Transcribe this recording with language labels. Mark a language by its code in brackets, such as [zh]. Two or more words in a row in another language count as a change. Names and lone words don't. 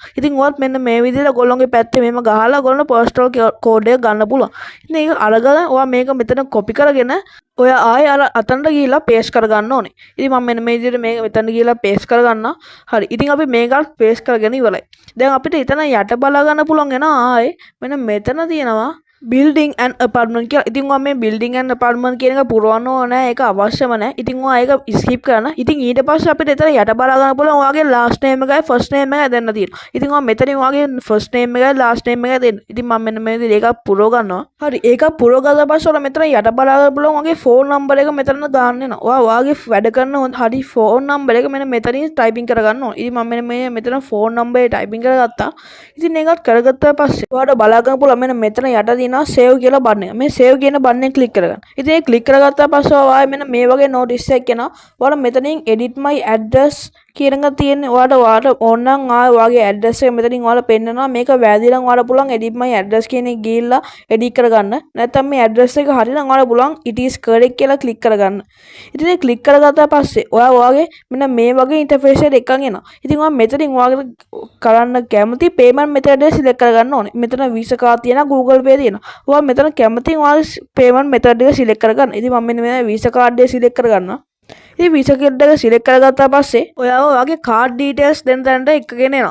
[si] ඉතින් ඔයත් මෙන්න මේ විදිහට ගොල්ලොන්ගේ පැත්තේ මෙහෙම ගහලා ගොල්ලෝ [en] postal code [si] එක ගන්න පුළුවන්. ඉතින් ඒක අරගෙන ඔයා මේක මෙතන copy කරගෙන ඔය ආයෙ අර අතනට ගිහිල්ලා paste කරගන්න ඕනේ. ඉතින් මම මෙන්න මේ විදිහට මේක මෙතන ගිහිල්ලා paste කරගන්නවා. හරි. ඉතින් අපි මේකත් paste කරගෙන ඉවරයි. දැන් අපිට එතන යට බලා ගන්න පුළුවන් වෙනවා ආයෙ මෙන්න මෙතන තියෙනවා [en] building and apartment [si] කියලා. ඉතින් ඔයා මේ [en] building and apartment [si] කියන එක පුරවන්න ඕනේ. ඒක අවශ්‍යම නැහැ. ඉතින් ඔයා ඒක skip කරන්න. ඉතින් ඊට පස්සේ අපිට එතන යට බලා ගන්න පුළුවන් ඔයාගේ [en] last name [si] එකයි [en] first name [si] එකයි දෙන්න තියෙනවා. ඉතින් ඔයා මෙතනින් ඔයාගේ [en] first name [si] එකයි [en] last name [si] එකයි දෙන්න. ඉතින් මම මෙන්න මේ විදිහට ඒක පුරව ගන්නවා. හරි. ඒක පුරව ගත්තා පස්සේ ඔයාලා මෙතන යට බලා ගන්න පුළුවන් ඔයාගේ [en] phone number [si] එක මෙතන දාන්න වෙනවා. ඔයා ඔයාගේ වැඩ කරන හරි [en] phone number [si] එක මෙන්න මෙතනින් typing කරගන්න ඕනේ. ඉතින් මම මෙන්න මෙතන [en] phone number [si] එක typing කරගත්තා. ඉතින් ඒකත් කරගත්තා පස්සේ ඔයාලට බලා ගන්න පුළුවන් මෙන්න මෙතන යට save කියලා බටන් එක. මේ save කියන බටන් එක ක්ලික් කරගන්න. ඉතින් ඒක ක්ලික් කරගත්තා පස්සේ ඔයා මෙන්න මේ වගේ notice එකක් එනවා. ඔයාලා මෙතනින් [en] edit my address [si] කියන එක තියෙන්නේ. ඔයාලට ඕන නම් ආයෙ ඔයාගේ address එක මෙතනින් ඔයාලා පෙන්නනවා. මේක වැරදි නම් ඔයාලා පුළුවන් [en] edit my address [si] කියන එක ගිහිල්ලා edit කරගන්න. නැත්නම් මේ address එක හරි නම් ඔයාලා පුළුවන් [en] it is correct [si] කියලා ක්ලික් කරගන්න. ඉතින් ඒක ක්ලික් කරගත්තා පස්සේ ඔයා ඔයාගේ මෙන්න මේ වගේ interface එකක් එනවා. ඉතින් ඔයා මෙතනින් ඔයාලට කරන්න කැමති [en] payment method [si] එක select කරගන්න ඕනේ. මෙතන Visa card තියෙනවා, Google Pay තියෙනවා. ඔයා මෙතන කැමති ඔයාගේ [en] payment method [si] එක select කරගන්න. ඉතින් මම මෙන්න මේ Visa card එක select කරගන්නවා. ඉතින් Visa card එක select කරගත්තා පස්සේ ඔයාව ඔයාගේ [en] card details [si] දෙන්න තැනට එකගෙන එනවා.